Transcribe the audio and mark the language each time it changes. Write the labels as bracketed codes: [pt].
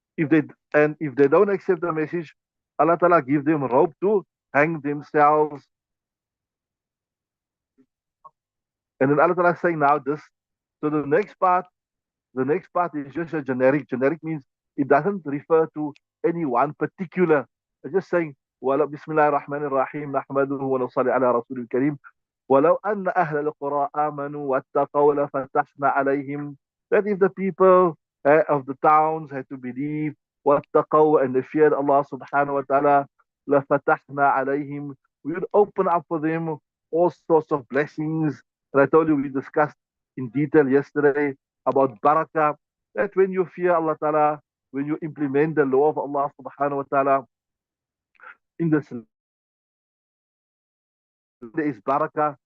[en] If they don't accept the message, Allah Ta'ala give them rope to hang themselves. And then Allah Ta'ala saying now this. So the next part is just a generic. Generic means it doesn't refer to any one particular. It's just saying, [ar] بسم الله الرحمن الرحيم نحمده ونصلي على رسول الكريم ولو أن أهل القرى آمنوا واتقوا لفتحنا عليهم. [en] That if the people of the towns had to believe [ar] واتقوا [en] and they feared Allah subhanahu wa ta'ala [ar] لفتحنا عليهم, [en] we would open up for them all sorts of blessings. And I told you we discussed in detail yesterday about barakah, that when you fear Allah ta'ala, when you implement the law of Allah subhanahu wa ta'ala in this, there is barakah.